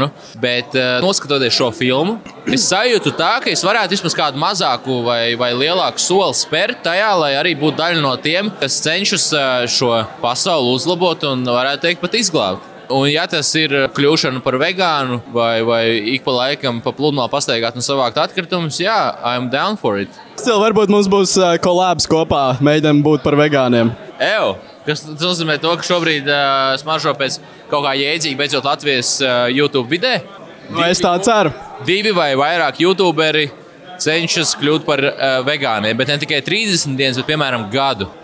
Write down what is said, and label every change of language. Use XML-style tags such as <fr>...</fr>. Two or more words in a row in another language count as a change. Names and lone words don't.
<lv>Bet noskatoties šo filmu, es sajūtu tā, ka es varētu vismaz kādu mazāku vai lielāku soli spērt tajā, lai arī būtu daļa no tiem, kas cenšas šo pasauli uzlabot un varētu teikt pat izglābt. Un ja tas ir kļūšana par vegānu vai ik pa laikam pa pludmali pastaigāt un savākt atkritumus, jā,</lv> <en>I'm down for it.</en> <lv>Varbūt mums būs kolābs kopā, mēģinām būt par vegāniem. Kas nozīmē to, ka šobrīd smaržo pēc kaut kā jēdzīga beidzot Latvijas YouTube vidē. Es tā ceru. 2 vai vairāk YouTuberi cenšas kļūt par vegāniem, bet ne tikai 30 dienas, bet piemēram gadu.</lv>